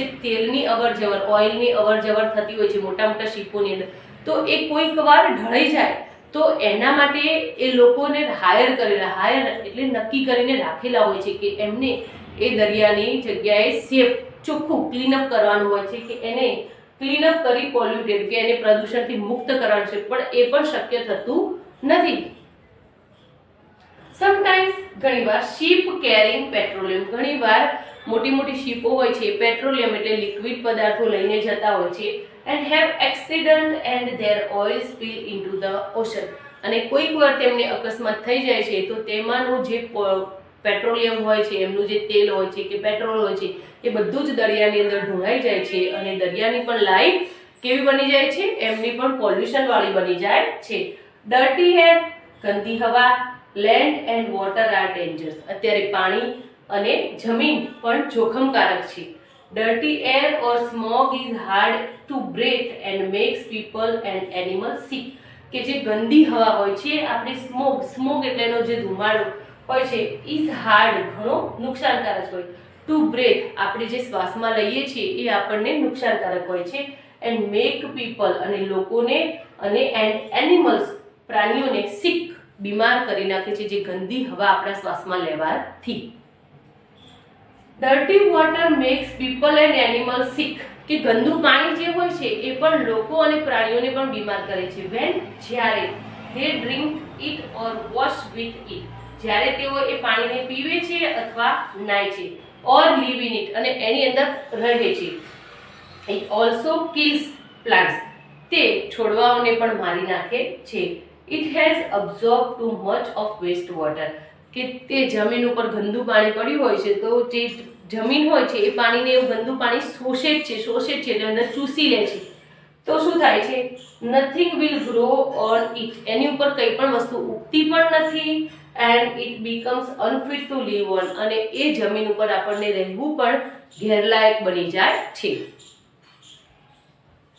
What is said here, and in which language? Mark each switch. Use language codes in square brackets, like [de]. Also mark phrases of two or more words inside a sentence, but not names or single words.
[gu] તેલની અવરજવર, ઓઇલની અવરજવર થતી હોય છે મોટા મોટા શિપોની અંદર, તો એ કોઈક વાર ઢળી જાય તો એના માટે એ લોકોને હાયર એટલે નક્કી કરીને રાખેલા હોય છે કે એમને એ દરિયાની જગ્યાએ સેફ ચોખ્ખું ક્લીનઅપ કરવાનું હોય છે, કે એને ક્લીનઅપ કરી પોલ્યુટેડ કે એને પ્રદૂષણથી મુક્ત કરવાનું છે, પણ એ પણ શક્ય થતું નથી. સમટાઈમ્સ ઘણીવાર [en] ship carrying petroleum, [gu] ઘણીવાર મોટી મોટી શિપો હોય છે પેટ્રોલિયમ એટલે લિક્વિડ પદાર્થો લઈને જતા હોય છે [en] and have accident and their oil spill into the ocean. [gu] અને કોઈક વાર તેમને અકસ્માત થઈ જાય છે તો તેમાંનું જે પેટ્રોલિયમ હોય છે, એમનું જે તેલ હોય છે કે પેટ્રોલ હોય છે એ બધું જ દરિયાની અંદર ઢોળાઈ જાય છે અને દરિયાની પણ લાઈફ કેવી બની જાય છે? એમની પણ પોલ્યુશન વાળી બની જાય છે. [en] dirty air, [gu] ગંદી હવા, [en] land and water are dangerous. [gu] અત્યારે પાણી અને જમીન પણ જોખમકારક છે. [en] Dirty air or smog is hard to breathe and makes people and animals sick. [gu] કે જે ગંદી હવા હોય છે આપણે સ્મોગ એટલે એનો જે ધુમાડો હોય છે [en] is hard, [gu] ઘણો નુકસાનકારક હોય. [en] to breathe [gu] આપણે જે શ્વાસમાં લઈએ છીએ એ આપણને નુકસાનકારક હોય છે. [en] and make people [gu] અને લોકોને અને [en] and animals [gu] પ્રાણીઓને સિક, બીમાર કરી નાખે છે જે ગંદી હવા આપણા શ્વાસમાં લેવાથી. [en] dirty water makes people and animal sick, [gu] કે ગંદુ પાણી જે હોય છે એ પણ લોકો અને પ્રાણીઓને પણ બીમાર કરે છે. [en] જ્યારે they drink it or wash with it, [gu] જ્યારે તેઓ એ પાણીને પીવે છે અથવા નાય છે, [en] or live in it [gu] અને એની અંદર રહે છે. [en] it also kills plants, [gu] તે છોડવાઓને પણ મારી નાખે છે. [en] it has absorbed too much of waste water, [gu] કે તે જમીન ઉપર ગંદુ પાણી પડ્યું હોય છે તો જે જમીન હોય છે એ પાણીને એવું ગંદુ પાણી શોષે જ છે એટલે અંદર ચૂસી લે છે. તો શું થાય છે? [en] nothing will grow on it, [gu] એની ઉપર કંઈ પણ વસ્તુ ઉગતી પણ નથી. [en] and it becomes unfit to live on, [gu] અને એ જમીન ઉપર આપણને રહેવું પણ ગેરલાયક બની જાય છે.